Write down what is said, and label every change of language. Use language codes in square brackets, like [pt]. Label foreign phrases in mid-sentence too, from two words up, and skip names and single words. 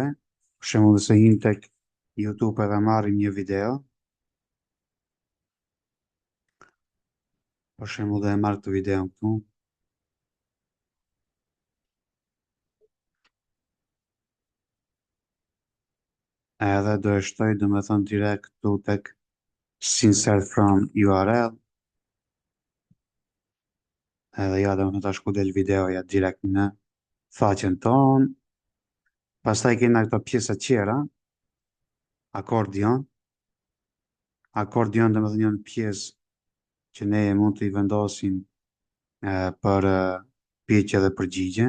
[sq] Për shembull nëse him tek YouTube edhe marrim një video, për shembull dhe e marr këtë video këtu, edhe do e shtoj domethënë direkt këtu tek [en] insert from URL, [sq] edhe ja domethënë tash ku del videoja direkt në faqen tonë. Pastaj kena këto pjesa tjera, akordion. Akordion domethënë janë pjesë që ne mund t'i vendosim për pyetje dhe përgjigje.